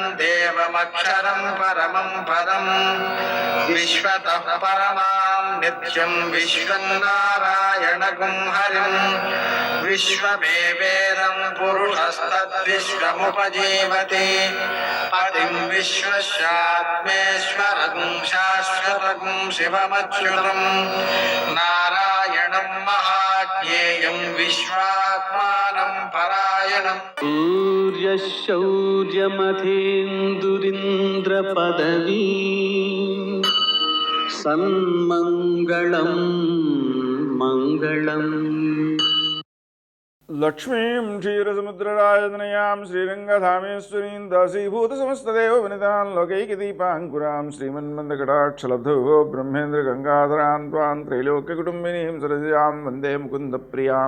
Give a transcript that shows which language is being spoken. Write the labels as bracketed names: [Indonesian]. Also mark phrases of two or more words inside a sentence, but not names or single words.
[Sanskrit] దేవమక్షరం పరమం పదం విశ్వతః పరమాం నిత్యం విశ్వం నారాయణగుం హరిం విశ్వమేవేదం పురుషస్తద్విశ్వముపజీవతి పతిం విశ్వస్యాత్మేశ్వరం శాశ్వతం శివమచ్యుతం నారాయణం మహాజ్ఞానం యేయం విశ్వాత్మానం పరాయణం सूर्यशौर्यमथेन्दुरिन्द्रपदवी सन्मङ्गलं मङ्गलम् లక్ష్మీం క్షీరసముద్రరాజనయాం శ్రీరంగధామేశ్వరీం దాసీభూతసమస్తదేవ వినితాన్ లోకైకదీపాంకురాం శ్రీమన్మందకటాక్షలబ్ధో బ్రహ్మేంద్ర గంగాధరాం త్వాం త్రైలోక్యకుటుంబినీం సరసిజాం వందే ముకుంద ప్రియాం.